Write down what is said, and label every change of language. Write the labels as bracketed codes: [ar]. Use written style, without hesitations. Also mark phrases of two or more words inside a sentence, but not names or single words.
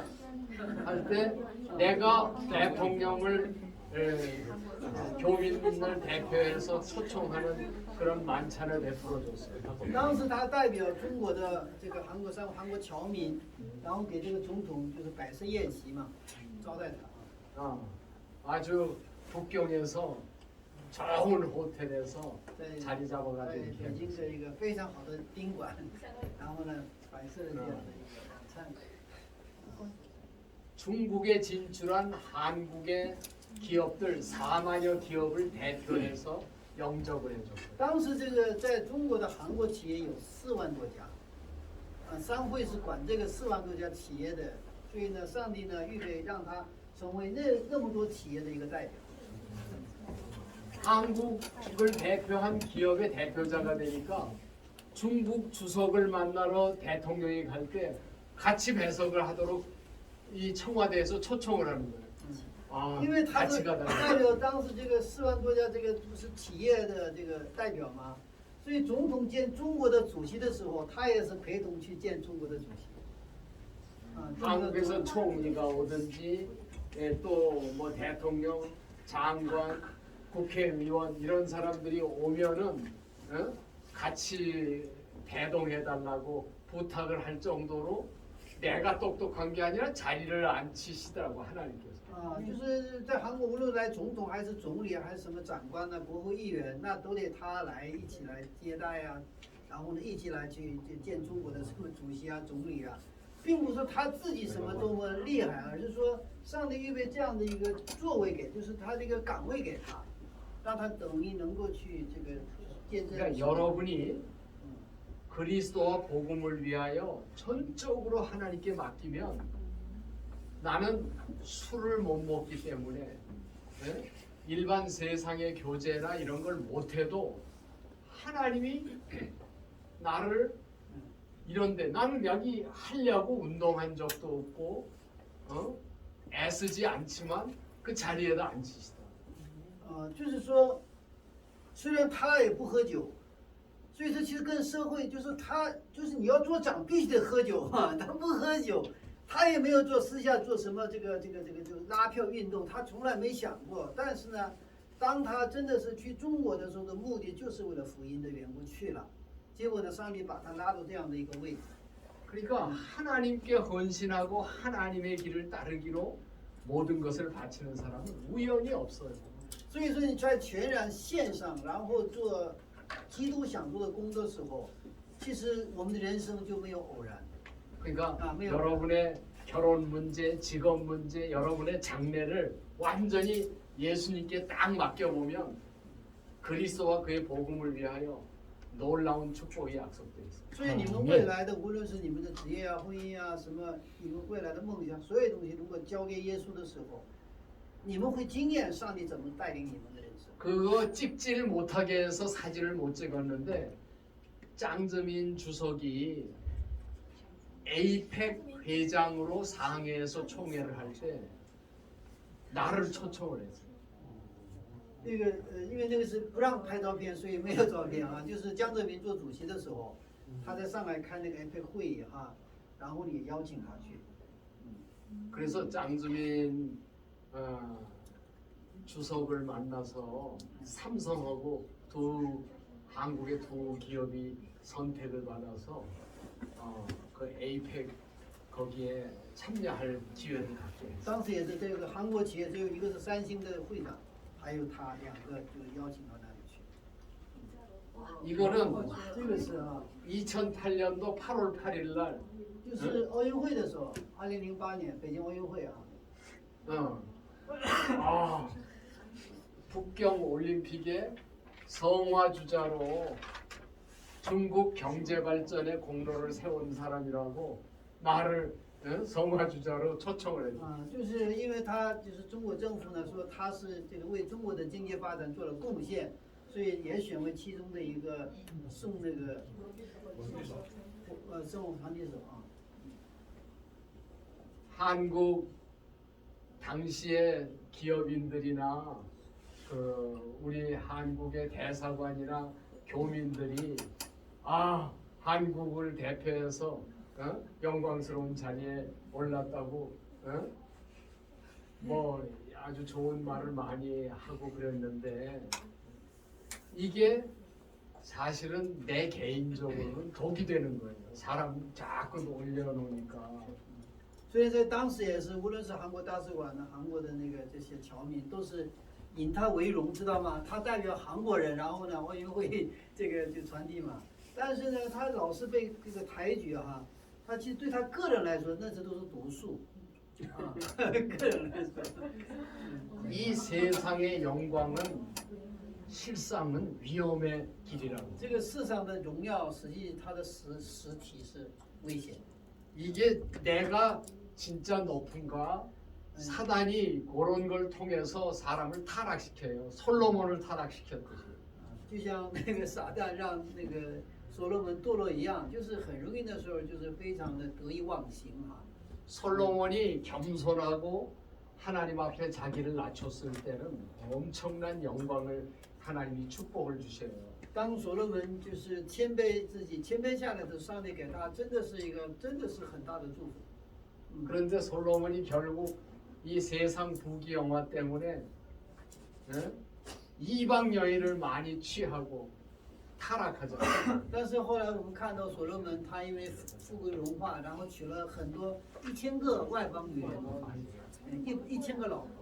[ko] 할 때 내가 대통령을 교민을 대표해서 초청하는 그런 만찬을 베풀어 줬어요. [zh] 当时他代表中国的这个韩国侨民，然后给这个总统就是摆设宴席嘛，招待他。 [ko] 아주 북경에서 좋은 호텔에서 [zh] 在 [ko] 자리 [zh] 在 [ko] 잡아가지고 [zh] 北 [ko] 이렇게 [zh] 京的一个非常好的宾馆，然后呢摆设了这样的一个晚餐。 [ko] 중국에 진출한 한국의 기업들 4만여 기업을 대표해서 영접을 해줬어요. [zh] 当时这个在中国的韩国企业有4万多家，商会是管这个4万多家企业的，所以呢，上帝呢预备让他成为那么多企业的一个代表。 [ko] 한국을 대표한 기업의 대표자가 되니까 중국 주석을 만나러 대통령이 갈 때 같이 배석을 하도록 이 청와대에서 초청을 하는 거예요. [zh] 因为他 [ko] 같이 [zh] 是 [ko] 가달라. [zh] 代表当时这个4万多家这个不是企业的这个代表嘛，所以总统见中国的主席的时候，他也是陪同去见中国的主席。 [ko] 한국에서 총리가 오든지 또 뭐 대통령, 장관, 국회의원 이런 사람들이 오면은 같이 대동해 달라고 부탁을 할 정도로 내가 똑똑한 게 아니라 자리를 앉히시더라고 하나님께서. [zh] 就是在韩国，无论来总统还是总理还是什么长官呢、国会议员，那都得他来一起来接待啊，然后呢一起来去见中国的什么主席啊、总理啊，并不是说他自己什么多么厉害，而是说上帝预备这样的一个座位给，就是他这个岗位给他，让他等于能够去这个见证。 [ko] 그러니까 여러분이 그리스도와 복음을 위하여 전적으로 하나님께 맡기면 나는 술을 못 먹기 때문에 예? 일반 세상의 교제나 이런 걸 못해도 하나님이 나를 이런데 나는 여기 하려고 운동한 적도 없고 애쓰지 않지만 그 자리에다 앉히시다. [zh] 就是说，虽然他也不喝酒，所以说其实跟社会就是他就是你要做长必须得喝酒嘛，他不喝酒，他也没有做私下做什么这个就拉票运动，他从来没想过。但是呢，当他真的是去中国的时候的目的就是为了福音的缘故去了，结果呢，上帝把他拉到这样的一个位置。 [ko] 그러니까 하나님께 헌신하고 하나님의 길을 따르기로 모든 것을 바치는 사람은 우연히 없어요. [zh] 所以说你在全然线上，然后做基督想做的工作的时候，其实我们的人生就没有偶然。 [ko] 그러니까 매우 여러분의 결혼 문제, 직업 문제, 여러분의 장래를 완전히 예수님께 딱 맡겨보면 그리스도와 그의 복음을 위하여 놀라운 축복이 약속되어 있어요. [zh] 所以你们未来的，无论是你们的职业啊、婚姻啊、什么，你们未来的梦想，所有东西如果交给耶稣的时候，你们会经验上帝怎么带领你们的人生。 [ko] 그거 찍지를 못하게 해서 사진을 못 찍었는데 짱즈민 주석이 에이펙 회장으로 상해에서 총회를 할 때 나를 초청을 했어요. [zh] 因为那个是不让拍照片，所以没有照片啊。就是江泽民做主席的时候，他在上海开那个 APEC 会议哈，然后你邀请他去。 [ko] 그래서 짱즈민 주석을 만나서 삼성하고 한국의 두 기업이 선택을 받아서 그 에이펙 거기에 참여할 기회를 갖게 했어요. [zh] 当时也是这个韩国企业只有一个是三星的会长，还有他两个就邀请到那里去。 [ko] 이거는 [zh] 这个是啊， [ko] 2008년도 8월 8일 날 [zh] 就是奥运会的时候，2008年北京奥运会啊， [ko] 북경 올림픽의 성화 주자로 중국 경제 발전에 공로를 세운 사람이라고 나를 성화 주자로 초청을 했어요. [zh] 就是因为他就是中国政府呢说他是这个为中国的经济发展做了贡献，所以也选为其中的一个送那个送传递手啊。 [ko] 한국 당시의 기업인들이나 우리 한국의 대사관이나 교민들이 한국을 대표해서 영광스러운 자리에 올랐다고 뭐 아주 좋은 말을 많이 하고 그랬는데 이게 사실은 내 개인적으로는 독이 되는 거예요. 사람 자꾸 올려놓으니까. [zh] 所以在当时也是，无论是韩国大使馆呢，韩国的那个这些侨民，都是引他为荣，知道吗？他代表韩国人，然后呢，奥运会这个就传递嘛。但是呢，他老是被这个抬举哈，他其实对他个人来说，那这都是毒素啊，个人来说。 [ko] 이 세상의 영광은 실상은 위험의 길이라고. [zh] 这个世上的荣耀，实际它的实体是危险的。 [ko] 이게 내가 진짜 높은가? 사단이 그런 걸 통해서 사람을 타락시켜요. 솔로몬을 타락시켰듯이. [zh] 就像那个撒旦让那个所罗门堕落一样，就是很容易的时候，就是非常的得意忘形啊。 [ko] 솔로몬이 겸손하고 하나님 앞에 자기를 낮췄을 때는 엄청난 영광을 하나님이 축복을 주셔요. [zh] 当所罗门就是谦卑自己、谦卑下来的时候，上帝给他真的是很大的祝福。 [ko] 그런데 솔로몬이 결국 이 세상 부귀영화 때문에 이방 여인을 많이 취하고 타락하잖아요. [zh] 但是后来我们看到所罗门，他因为富贵荣华，然后娶了很多1000个外邦女人， 1000个老婆。